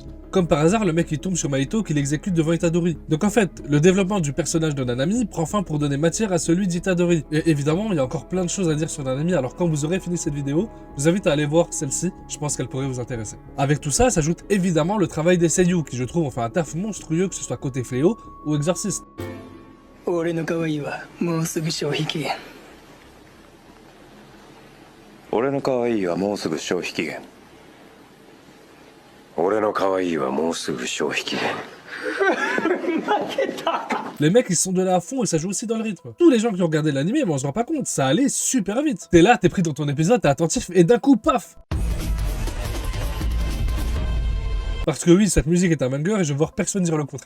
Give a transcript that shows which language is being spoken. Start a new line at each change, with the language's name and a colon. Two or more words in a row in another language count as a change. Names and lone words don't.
French: Comme par hasard, le mec il tombe sur Mahito qu'il exécute devant Itadori. Donc en fait, le développement du personnage de Nanami prend fin pour donner matière à celui d'Itadori. Et évidemment, il y a encore plein de choses à dire sur Nanami, alors quand vous aurez fini cette vidéo, je vous invite à aller voir celle-ci, je pense qu'elle pourrait vous intéresser. Avec tout ça, s'ajoute évidemment le travail des seiyuu, qui je trouve ont fait un taf monstrueux, que ce soit côté fléau ou exorciste.
Japanese: 俺の可愛いはもうすぐ消費期限。俺の可愛いはもうすぐ消費期限。俺の可愛いはもうすぐ消費期限。
French: Les mecs ils sont de là à fond et ça joue aussi dans le rythme. Tous les gens qui ont regardé l'anime, mais on se rend pas compte, ça allait super vite. T'es là, t'es pris dans ton épisode, t'es attentif et d'un coup, paf! Parce que oui, cette musique est un banger et je vois personne dire le contraire.